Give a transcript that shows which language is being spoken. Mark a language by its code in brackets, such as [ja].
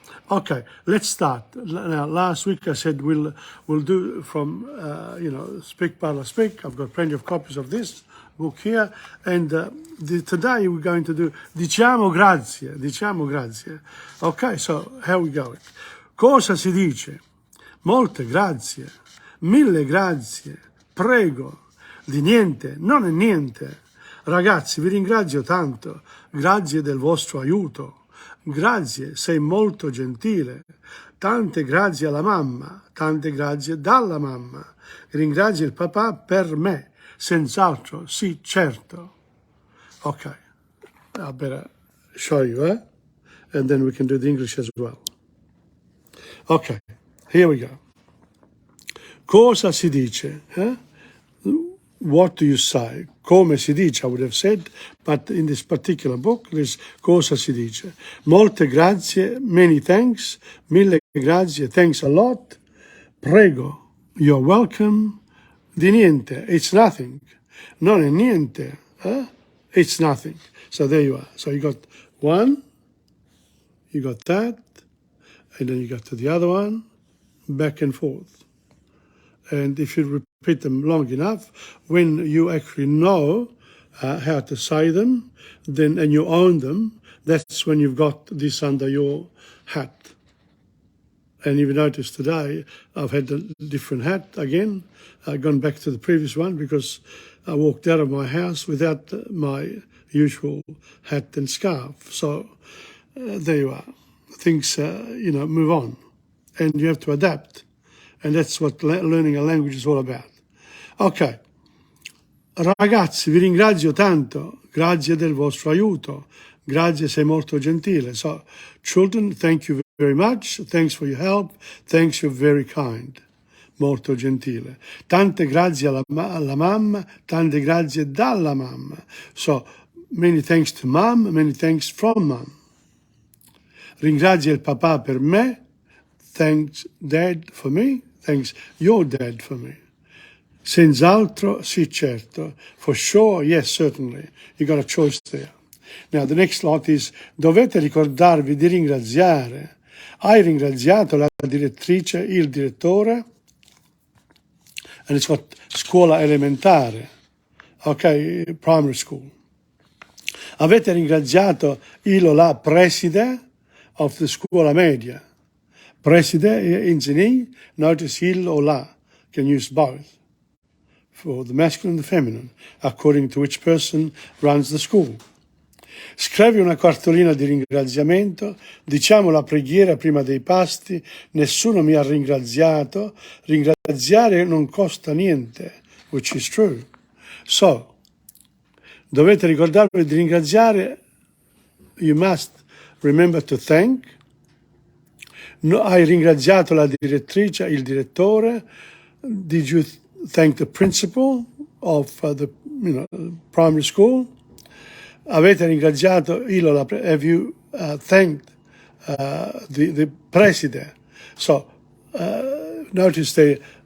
[en] Okay, let's start. Now, last week I said we'll do from Speak Parla Speak. I've got plenty of copies of this book here, and today we're going to do [it] diciamo grazie. Diciamo grazie. [en] Okay, so here we go. [it] Cosa si dice? Molte grazie, mille grazie, prego, di niente, non è niente. Ragazzi, vi ringrazio tanto, grazie del vostro aiuto, grazie, sei molto gentile, tante grazie alla mamma, tante grazie dalla mamma, ringrazio il papà per me, senz'altro, sì, certo. [en] Okay, I better show you, and then we can do the English as well. Okay, here we go. Cosa si dice? What do you say? [it] Come si dice, [en] I would have said, but in this particular book, there's [it] cosa si dice. Molte grazie, [en] many thanks, [it] mille grazie, [en] thanks a lot. [it] Prego, [en] you're welcome. [it] Di niente, [en] it's nothing. [it] Non è niente, [en] it's nothing. So there you are. So you got one, you got that, and then you got to the other one, back and forth. And if you repeat them long enough, when you actually know how to say them, then and you own them, that's when you've got this under your hat. And if you notice today, I've had a different hat again. I've gone back to the previous one because I walked out of my house without my usual hat and scarf. So there you are. Things, move on. And you have to adapt. And that's what learning a language is all about. [it] Ok. Ragazzi, vi ringrazio tanto. Grazie del vostro aiuto. Grazie, sei molto gentile. [en] So, children, thank you very much. Thanks for your help. Thanks, you're very kind. [it] Molto gentile. Tante grazie alla mamma. Tante grazie dalla mamma. [en] So, many thanks to mom. Many thanks from mom. [it] Ringrazio il papà per me. [en] Thanks, Dad, for me. Thanks, your dad, for me. [it] Senz'altro, sì, certo. [en] For sure, yes, certainly. You got a choice there. Now, the next lot is, [it] dovete ricordarvi di ringraziare. Hai ringraziato la direttrice, il direttore? [en] And it's got [it] scuola elementare. [en] Okay, primary school. [it] Avete ringraziato il o la preside [en] of the [it] scuola media? [en] Preside, ingenii, notice [it] il o la, [en] can use both, for the masculine and the feminine, according to which person runs the school. [it] Scrivi una cartolina di ringraziamento, diciamo la preghiera prima dei pasti, nessuno mi ha ringraziato, ringraziare non costa niente, [en] which is true. So, [it] dovete ricordarvi di ringraziare, [en] you must remember to thank. [it] No, hai ringraziato la direttrice, il direttore. [en] Did you thank the principal of the primary school? [it] Avete ringraziato [en] have you thanked the president? So notice